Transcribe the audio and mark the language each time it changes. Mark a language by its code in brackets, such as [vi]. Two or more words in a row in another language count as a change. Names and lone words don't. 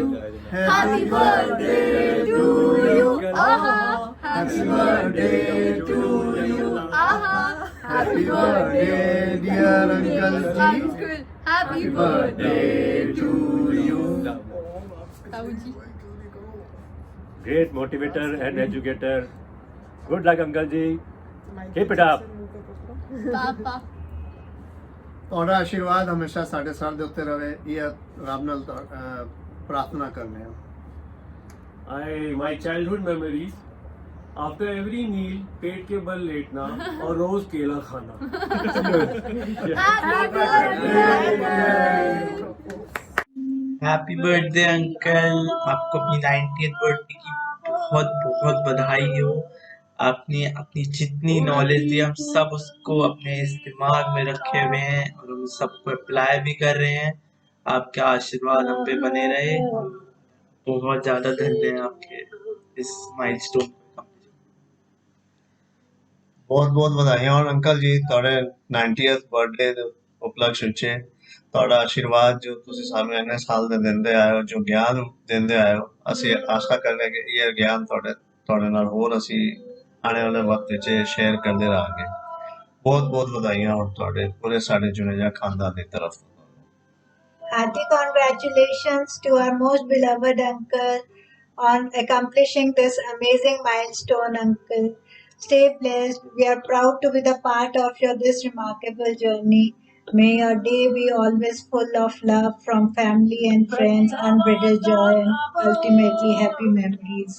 [en] happy birthday to you, aha, happy birthday to you, aha, happy birthday dear uncle ji, happy birthday to you. Great motivator and educator. Good luck, Uncle Ji. Keep it up. [hi] पापा [pa] ਤੁਹਾਡਾ ਆਸ਼ੀਰਵਾਦ ਹਮੇਸ਼ਾ ਸਾਡੇ ਸਾਥ ਦੇ ਉੱਤੇ ਰਹੇ, ਇਹ ਰੱਬ ਨਾਲ ਪ੍ਰਾਰਥਨਾ ਕਰਨੇ ਆ। [en] My childhood memories. After every meal, [hi] पेट के बल लेटना और रोज केला खाना। [en] happy birthday uncle, [hi] आपको अपनी 90th बर्थडे की बहुत बहुत बधाई हो। आपने अपनी जितनी नॉलेज दी हम सब उसको अपने इस दिमाग में रखे हुए हैं और हम सबको अप्लाई भी कर रहे हैं। आपका आशीर्वाद हम पे बने रहे। बहुत ज़्यादा धन्य है आपके इस माइलस्टोन। [pa] ਬਹੁਤ ਬਹੁਤ ਵਧਾਈਆਂ ਹੋਣ ਅੰਕਲ ਜੀ ਤੁਹਾਡੇ 90th ਬਰਥਡੇ ਦੇ ਉਪਲਕਸ਼ ਵਿੱਚ। ਤੁਹਾਡਾ ਆਸ਼ੀਰਵਾਦ ਜੋ ਤੁਸੀਂ ਸਾਨੂੰ ਇੰਨੇ ਸਾਲ ਦੇ ਦਿੰਦੇ ਆਏ ਹੋ, ਜੋ ਗਿਆਨ ਦਿੰਦੇ ਆਏ ਹੋ, ਅਸੀਂ ਆਸ਼ਾ ਕਰਦੇ ਹਾਂ ਕਿ ਇਹ ਗਿਆਨ ਤੁਹਾਡੇ ਨਾਲ ਹੋਰ ਅਸੀਂ ਆਉਣ ਵਾਲੇ ਵਕਤ ਵਿੱਚ ਸ਼ੇਅਰ ਕਰਦੇ ਰਹਾਂਗੇ। ਬਹੁਤ ਬਹੁਤ ਵਧਾਈਆਂ ਹੋਣ ਤੁਹਾਡੇ ਪੂਰੇ ਸਾਡੇ ਜੁਨੇਜਾ ਖਾਨਦਾਨ ਦੀ ਤਰਫ ਤੋਂ। [en] Hearty congratulations to our most beloved uncle on accomplishing this amazing milestone, uncle. Stay blessed. We are proud to be the part of this remarkable journey. May your day be always full of love from family and friends, unbridled joy, and ultimately happy memories.